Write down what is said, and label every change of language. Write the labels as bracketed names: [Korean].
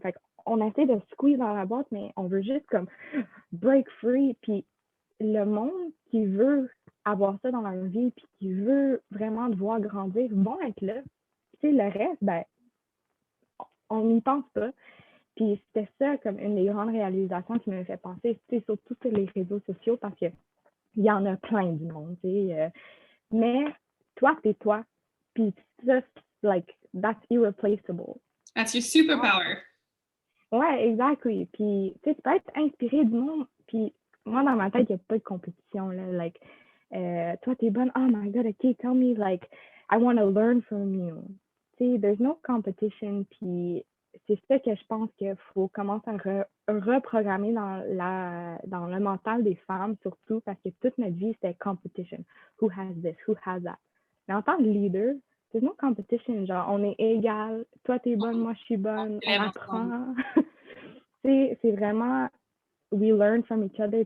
[French] Fait on essaie de squeeze dans la boîte, mais on veut juste comme break free, puis le monde qui veut avoir ça dans leur vie puis qui veut vraiment te voir grandir vont être là. Tu sais, le reste, ben, on n'y pense pas. Puis c'était ça comme une des grandes réalisations qui me fait penser, tu sais, surtout sur les réseaux sociaux parce que il y en a plein du monde, tu sais. Mais toi, t'es toi. Puis ça, like, [English] that's irreplaceable. That's your superpower. [French] Ouais, exactly. Puis, tu sais, tu peux être inspiré du monde. Puis, moi, dans ma tête, il n'y a pas de compétition, là. Like, toi, t'es bonne. [English] Oh my God, OK, tell me, like, I want to learn from you. [French] Tu sais, [English] there's no competition. [French] Puis, c'est ça que je pense qu'il faut commencer à reprogrammer dans le mental des femmes, surtout, parce que toute notre vie, c'était competition. [English] Who has this? Who has that? [French] Mais en tant que leader, [English] there's no competition. [French] Genre, on est égal. Toi, t'es bonne, moi, je suis bonne. On apprend. C'est vraiment, [English] we learn from each other.